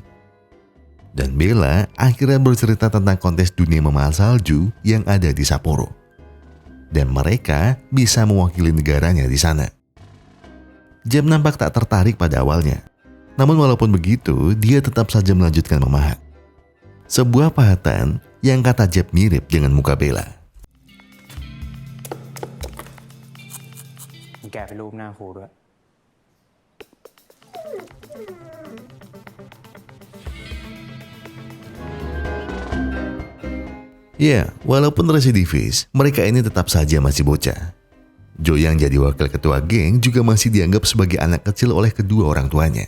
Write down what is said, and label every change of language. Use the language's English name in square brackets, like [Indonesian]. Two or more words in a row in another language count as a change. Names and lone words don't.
[Indonesian] Dan Bella akhirnya bercerita tentang kontes dunia memahat salju yang ada di Sapporo. Dan mereka bisa mewakili negaranya di sana. Jeb nampak tak tertarik pada awalnya. Namun walaupun begitu, dia tetap saja melanjutkan memahat. Sebuah pahatan yang kata Jeb mirip dengan muka Bella. [Thai] แกะเป็นรูปหน้าครูด้วย [Indonesian] Ya, walaupun residivis, mereka ini tetap saja masih bocah. Joe yang jadi wakil ketua geng juga masih dianggap sebagai anak kecil oleh kedua orang tuanya.